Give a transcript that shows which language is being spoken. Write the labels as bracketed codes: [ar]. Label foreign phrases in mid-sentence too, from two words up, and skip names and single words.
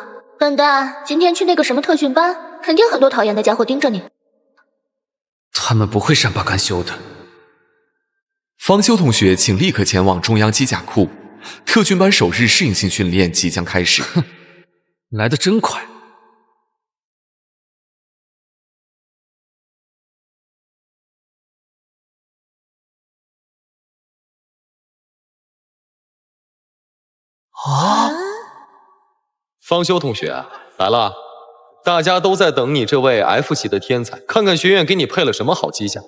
[zh] 笨蛋，今天去那個什麼特訓班，肯定很多討厭的家伙盯着你。他們不會善罷甘休的。方修同學，請立刻前往中央機甲庫，特訓班首日適應性訓練即將開始。來得真快。方修同学来了，大家都在等你这位 F 级的天才，看看学院给你配了什么好机甲。